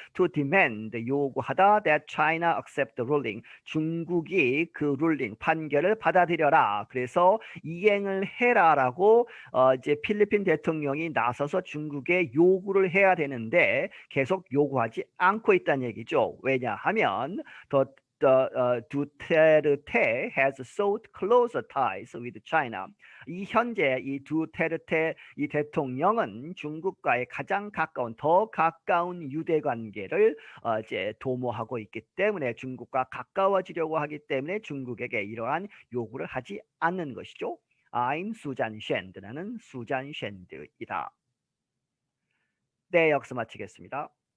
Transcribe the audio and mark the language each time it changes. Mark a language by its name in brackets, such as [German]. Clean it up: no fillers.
[English] to demand, [Korean] 요구하다 [English] that China accept the ruling, [Korean] 중국이 그 ruling, 판결을 받아들여라, 그래서 이행을 해라라고 이제 필리핀 대통령이 나서서 중국에 요구를 해야 되는데 계속 요구하지 않고 있다는 얘기죠. 왜냐하면 [English] Duterte has sought closer ties with China. [Korean] 이 현재 이 두테르테 이 대통령은 중국과의 가장 가까운, 더 가까운 유대 관계를 이제 도모하고 있기 때문에 중국과 가까워지려고 하기 때문에 중국에게 이러한 요구를 하지 않는 것이죠. I'm 수잔 쉔드, 나는 수잔 쉔드이다. 네, 여기서 마치겠습니다.